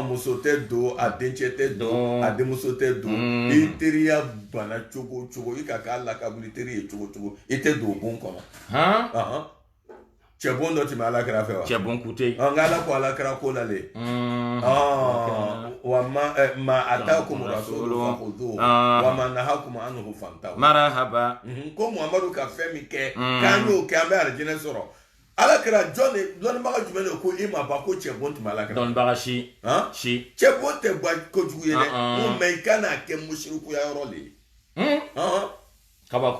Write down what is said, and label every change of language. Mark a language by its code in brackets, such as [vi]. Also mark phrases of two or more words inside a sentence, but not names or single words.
[bm] muso tɛ don a dencɛ tɛ don a denmuso tɛ don i teriya bana cogo cogo i ka k'a lakabuli teri ye cogo cogo i tɛ don bon kɔnɔ cɛ bon dɔ tɛmɛ ala kɛra fɛ wa cɛ bon kute nka ala ko ala kɛra ko la le [ar] وما آتاكم الرسول فخذوه وما نهاكم عنه فانتهوا [bm] marhaba ko muhamadu ka fɛn min kɛ k'an y'o kɛ an bɛ alijinɛ sɔrɔ ala kɛra jɔn de dɔnnibaga jumɛn de ko i ma ba ko cɛ bon tɛmɛ ala kɛra dɔnnibaga si cɛ bon tɛ ba kojugu ye dɛ mɛ i kana kɛ musirikuya yɔrɔ le ye kabako